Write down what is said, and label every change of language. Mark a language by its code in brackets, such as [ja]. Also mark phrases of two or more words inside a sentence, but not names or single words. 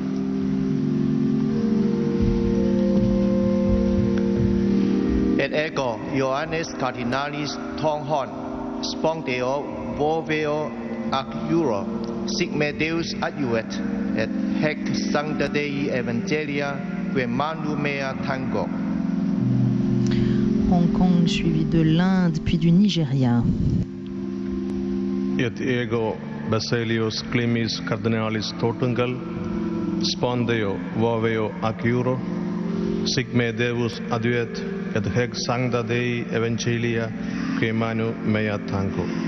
[la] Et ego Ioannis Cardinalis Tonghon, spondeo voveo ac iuro, sic me Deus adjuvet, et hec sancta Dei Evangelia, quae manu mea tango. [fr] Hong Kong, suivi de l'Inde, puis du Nigeria. [la] Et ego Basilius Climis Cardinalis Totungal, spondeo voveo ac iuro, sic me Deus adjuvet, et hec sancta Dei Evangelia, quae manu mea tango.